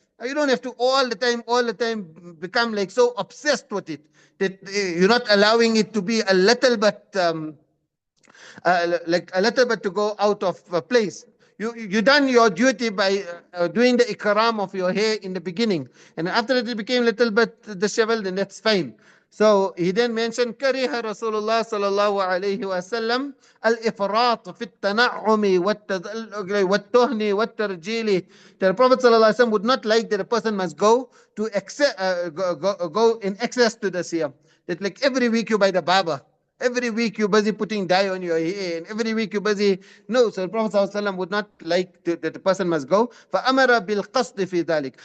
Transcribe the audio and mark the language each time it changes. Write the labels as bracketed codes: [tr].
[en] You don't have to all the time become like so obsessed with it that you're not allowing it to be a little bit like a little bit to go out of place. You done your duty by doing the ikram of your hair in the beginning, and after it became a little bit disheveled, then that's fine. So he then mentioned [ar] كره رسول الله صلى الله عليه وسلم الإفراط في التنعم والتهن والترجيل. [en] The Prophet صلى الله عليه وسلم would not like that a person must go to go in excess to the siyam. That like every week you buy the barber. Every week you're busy putting dye on your hair, and every week you're busy. No, so the Prophet ﷺ would not like that the person must go. [ar] فَأَمَرَ بِالْقَصْدِ فِي ذَلك.